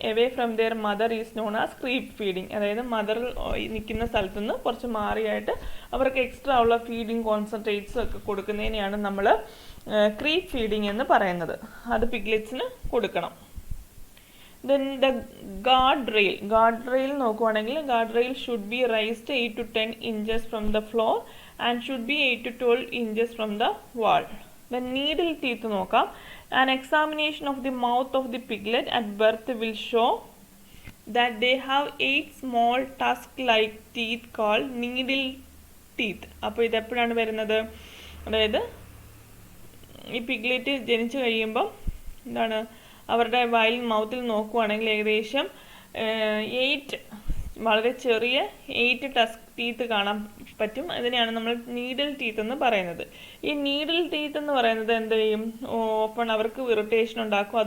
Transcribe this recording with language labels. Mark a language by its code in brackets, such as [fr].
[en] Away from their mother is known as creep feeding. [ml] അതായത് mother നിൽക്കുന്ന സ്ഥലത്തു നിന്ന് കുറച്ച് മാറിയായിട്ട് അവർക്ക് എക്സ്ട്രാ ഉള്ള ഫീഡിങ് കോൺസെൻട്രേറ്റ്സ് ഒക്കെ കൊടുക്കുന്നതിനെയാണ് നമ്മൾ ക്രീപ്പ് ഫീഡിങ് എന്ന് പറയുന്നത്. അത് പിഗ്ലെറ്റ്സിന് കൊടുക്കണം. [en] then the guard rail [ml] നോക്കുവാണെങ്കിൽ [en] Guard rail should be raised 8 to 10 inches from the floor and should be 8 to 12 inches from the wall. [ml] Then needle teeth നോക്കാം. [en] An examination of the mouth of the piglet at birth will show that they have 8 small tusk-like teeth called needle teeth. [ml] അപ്പോൾ ഇതെപ്പോഴാണ് വരുന്നത്? അതായത് ഈ piglet ജനിച്ചു കഴിയുമ്പം എന്താണ് അവരുടെ വായിൽ മൗത്തിൽ നോക്കുവാണെങ്കിൽ ഏകദേശം 8 വളരെ ചെറിയ 8 ടസ്ക് ടീത്ത് കാണാൻ പറ്റും. അതിനെയാണ് നമ്മൾ നീഡിൽ ടീത്ത് എന്ന് പറയുന്നത്. ഈ നീഡിൽ ടീത്ത് എന്ന് പറയുന്നത് എന്ത് ചെയ്യും, ഓപ്പൺ അവർക്ക് ഇറിറ്റേഷൻ ഉണ്ടാക്കും.